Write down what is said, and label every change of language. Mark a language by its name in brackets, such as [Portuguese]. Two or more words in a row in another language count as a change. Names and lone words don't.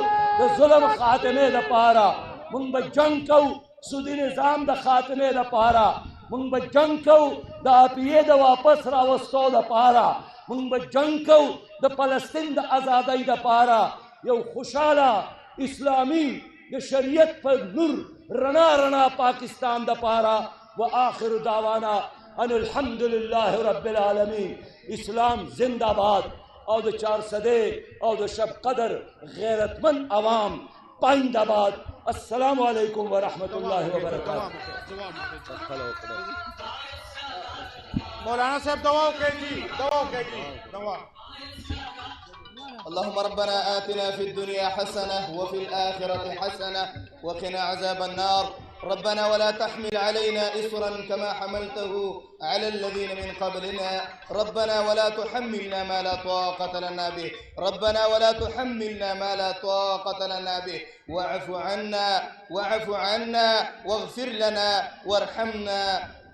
[Pashto] د ظلم خاتمې دپاره موږ به جنګ کوو سودي نظام د خاتمې دپاره موږ به جنګ کوو د APA د واپس راوستو دپاره موږ به جنګ کوو د فلسطین د ازادۍ دپاره یو خوشحاله اسلامي د شریعت پر نور رڼا پاکستان دپاره [Arabic] وآخر دعوانا ان الحمد لله رب العالمین [Pashto] اسلام زنده باد او د 400 او د شب قدر غیرتمند عوام پاینده باد [Arabic] السلام علیکم ورحمۃ اللہ وبرکاتہ [Urdu] مولانا صاحب دعا کیجیے دعا [Arabic] اللهم ربنا آتنا في الدنيا حسنة وفي الآخرة حسنة وقنا عذاب النار ربنا ولا تحمل علينا إصرا كما حملته على الذين من قبلنا ربنا ولا تحملنا ما لا طاقة لنا به ربنا ولا تحملنا ما لا طاقة لنا به واعف عنا واغفر لنا وارحمنا